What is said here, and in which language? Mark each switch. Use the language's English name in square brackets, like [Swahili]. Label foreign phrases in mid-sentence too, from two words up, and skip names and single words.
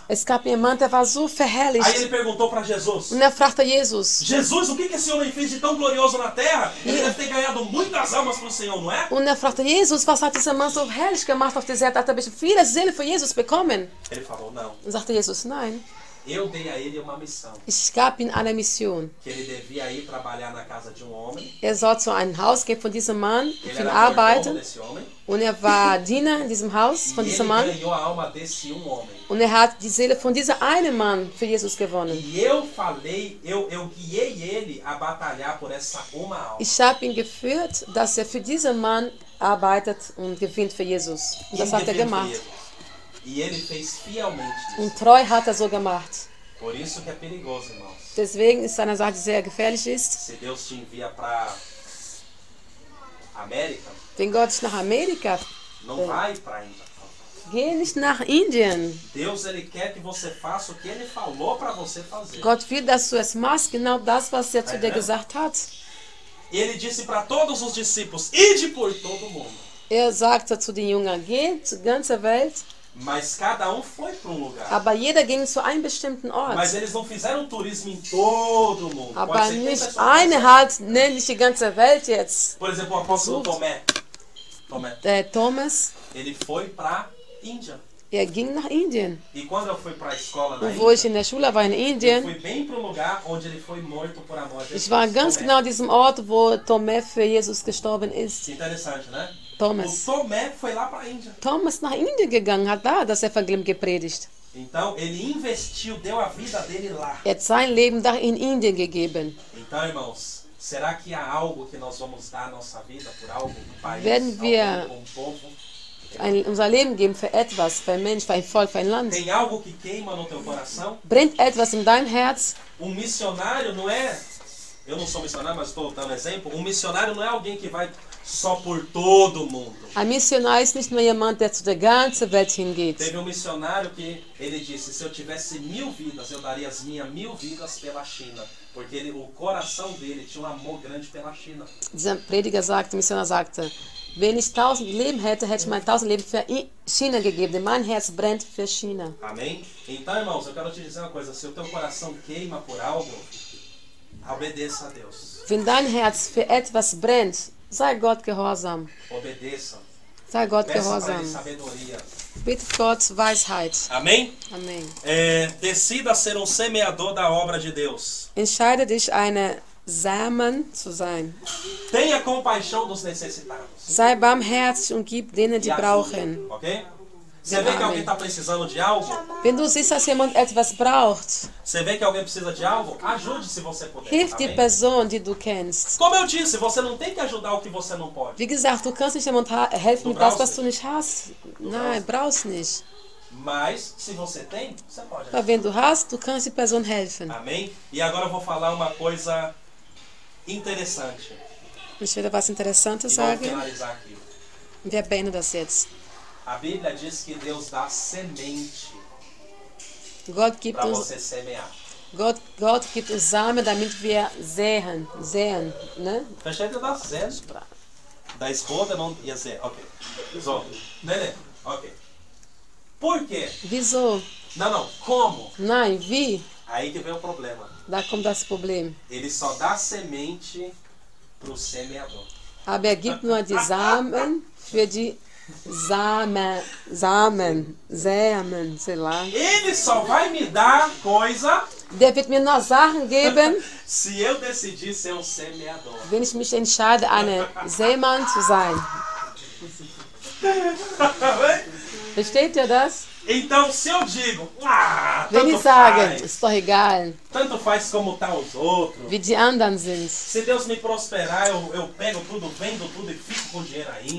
[German] es gab jemanden, der war so [Portuguese] Aí [German] verherrlicht. [Portuguese] ele perguntou para Jesus: [German] Und er fragte Jesus. [Portuguese] Jesus, o que esse homem fez de tão glorioso na terra? Ele deve ter ganhado muitas almas pro Senhor, não é? [German] Und er fragte Jesus, was hat dieser Mann so herrlich gemacht auf dieser Erde? Hat er bestimmt viele Seelen für Jesus bekommen? [Portuguese] Ele falou: não, [German] Und sagte Jesus, nein, [Portuguese] eu dei a ele uma missão. [German] ich gab ihm eine Mission. [Portuguese] Que ele devia ir trabalhar na casa de um homem. [German] Er soll zu einem Haus gehen von diesem Mann, [Portuguese] Ele [German] für ihn [Portuguese] era mordomo [German] arbeiten. [Portuguese] desse homem. [German] Und er war Diener in diesem Haus von [Portuguese] E [German] diesem [Portuguese] ele [German] Mann. [Portuguese] ganhou a alma desse homem. [German] Und er hat die Seele von dieser einen Mann für Jesus gewonnen. [Portuguese] E eu falei, eu guiei ele a batalhar por essa uma alma. [German] Ich habe ihn geführt, dass er für diesen Mann arbeitet und gewinnt für Jesus. Und das [Portuguese] Ele [German] hat er [Portuguese] defendeu [German] gemacht. [Portuguese] Jesus. E ele fez fielmente isso. [German] Und treu hat er so gemacht. [Portuguese] Por isso que é perigoso, irmãos. [German] Deswegen ist eine Sache, die sehr gefährlich ist. [Portuguese] Se Deus te envia para América, [German] Wenn Gott dich nach Amerika, [Portuguese] não vai para Índia. [German] geh nicht nach Indien. [Portuguese] Deus ele quer que você faça o que ele falou para você fazer. [German] Gott will, dass du es machst, genau das, was er zu dir gesagt hat. [Portuguese] Ele disse para todos os discípulos: ide por todo o mundo. [German] Er sagte zu den Jüngern, geh zur ganzen Welt, [Portuguese] Mas cada um foi para um lugar. [German] aber jeder ging zu einem bestimmten Ort. [Portuguese] Mas eles não fizeram turismo em todo o mundo. [German] Aber [Portuguese] Pode ser que tem [German] nicht [Portuguese] pessoas [German] eine [Portuguese] que [German] halt, ne, nicht die ganze Welt jetzt. [Portuguese] Por exemplo, o apóstolo Tomé. [German] Der Thomas, [Portuguese] Ele foi para Índia. [German] er ging nach Indien. [Portuguese] E quando eu fui para a escola na [German] Und wo ich [Portuguese] Índia, [German] in der Schule war in [Portuguese] eu [German] Indien, [Portuguese] fui bem para o lugar onde ele foi morto por amor a Jesus. [German] ich war ganz [Portuguese] Tomé. [German] genau an diesem Ort, wo Thomas für Jesus gestorben ist. [Portuguese] Interessante, né? [German] Thomas. [Portuguese] O Tomé foi lá para a Índia. [German] Thomas ist nach Indien gegangen, hat da das Evangelium gepredigt. [Portuguese] Então ele investiu, deu a vida dele lá. [German] Er hat sein Leben da in Indien gegeben. [Portuguese] Então, irmãos, será que há algo que nós vamos dar a nossa vida por algo, um país, [German] Werden wir- [Portuguese] alguém, um povo? [German] Unser Leben geben für etwas, für ein Mensch, für ein Volk, für ein Land. [Portuguese] Tem algo que queima no teu coração? [German] Brennt etwas in deinem Herz? [Portuguese] Um missionário não é... Eu não sou missionário, mas estou dando exemplo. Um missionário não é alguém que vai só por todo mundo. [German] Ein Missionar ist nicht nur jemand, der zu der ganzen Welt hingeht. [Portuguese] Teve um missionário que ele disse, se eu tivesse 1000 vidas, eu daria as minhas 1000 vidas pela China. Porque ele, o coração dele tinha um amor grande pela China. [German] Dieser Prediger sagte, Missionar sagte, wenn ich 1000 Leben hätte, hätte ich mein 1000 Leben für China gegeben. Denn mein Herz brennt für China. [Portuguese] Amém? Então, irmãos, eu quero te dizer uma coisa. Se o teu coração queima por algo, obedeça a Deus. [German] Wenn dein Herz für etwas brennt, sei Gott gehorsam. [Portuguese] Obedeça. [German] Sei Gott [Portuguese] Peça para [German] gehorsam. [Portuguese] ele sabedoria. [German] Bitte Gott Weisheit. [Portuguese] Amém? [German] Amen. [Portuguese] Decida ser um semeador da obra de Deus. [German] Entscheide dich, eine Samen zu sein. [Portuguese] Tenha compaixão dos necessitados. [German] Sei barmherzig und gib denen, die [Portuguese] E ajude, [German] brauchen. [Portuguese] ok? Você vê que alguém está precisando de algo? Wenn du siehst, dass jemand etwas braucht, Você vê que alguém precisa de algo? Ajude se você puder. [German] hilf die [Portuguese] Amém? [German] Person, die du kennst. [Portuguese] Como eu disse, você não tem que ajudar o que você não pode. [German] Wie gesagt, du kannst nicht jemand helfen mit das, was du nicht hast. Nein, brauchst nicht. [Portuguese] Mas, se você tem, você pode [German] Aber [Portuguese] ajudar. [German] wenn du hast, du kannst die Person helfen. [Portuguese] Amém? E agora eu vou falar uma coisa interessante. [German] Ich will was Interessantes [Portuguese] E vamos [German] sagen. [Portuguese] finalizar aqui. [German] Wir beenden das jetzt. [Portuguese] A Bíblia diz que Deus dá semente [German] Gott gibt [Portuguese] para [German] uns, [Portuguese] você semear. [German] Gott gibt uns Samen, damit wir säen, ne? Versteht das? Sehen? Da Esposa não ia ser. Ok. So. Nenê. Ok. [Portuguese] Por quê? [German] Wieso? [Portuguese] Não. Como? [German] Nein, wie? [Portuguese] Aí que vem o problema. [German] Da kommt das Problem. [Portuguese] Ele só dá semente para o semeador. [German] Aber er gibt nur die Samen für die Samen, [Portuguese] sei lá. Ele só vai me dar coisa [German] Der wird mir nur Sachen geben, [Portuguese] se eu decidir ser um semeador. [German] wenn ich mich entscheide, eine Seemann zu sein. Versteht ihr das? [Portuguese] Então, se eu digo, [German] Wenn [Portuguese] tanto [German] ich sage, [Portuguese] faz, [German] ist doch egal, [Portuguese] tanto faz como tá os outros. [German] wie die anderen sind. [Portuguese] Se Deus me prosperar, eu pego tudo, vendo tudo e fico com dinheiro ainda.